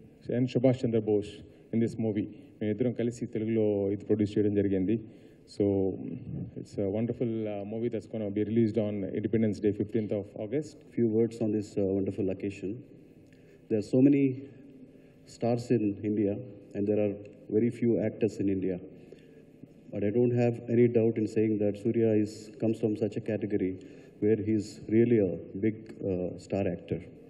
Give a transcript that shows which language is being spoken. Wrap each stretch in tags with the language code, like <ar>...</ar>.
<en>and Subhash Chandra Bose in this movie.</en> <te>మేమిద్దరం కలిసి తెలుగులో ఇది ప్రొడ్యూస్ చేయడం జరిగింది.</te> <en>So it's a wonderful movie that's going to be released on Independence Day, 15th of August. Few words on this wonderful occasion. There are so many stars in India, and there are very few actors in India. But I don't have any doubt in saying that Surya comes from such a category where he's really a big star actor.</en>